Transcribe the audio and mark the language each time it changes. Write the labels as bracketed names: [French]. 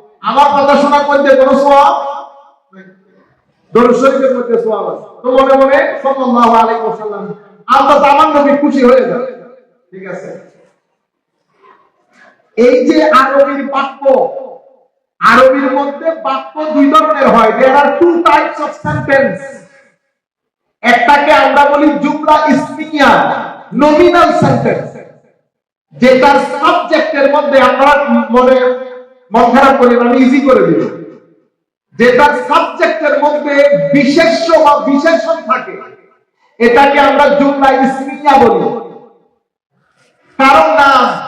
[Bangla] আমার কথা শোনার মধ্যে কোনো সওয়াব নেই, দরুদ শরীফের মধ্যে সওয়াব আছে। তো মনে মনে সাল্লাল্লাহু আলাইহি ওয়াসাল্লাম, আল্লাহ আমার নবী খুশি হয়ে যাবে। ঠিক আছে? এই যে আরবির বাক্য, আরবির মধ্যে বাক্য দুই ধরনের হয়। [English] there are two types of sentence. [Bangla] একটাকে আমরা বলি জুমলা ইসমিয়া, নমিনাল সেন্টেন্স, যেটার সাবজেক্টের মধ্যে আমরা মন খারাপ করি, আমি ইজি করে দিব। যেটার সাবজেক্টের মধ্যে বিশেষ্য বা বিশেষণ থাকে, এটাকে আমরা জুমলা ইসমিয়া বলি, কারণ নাম।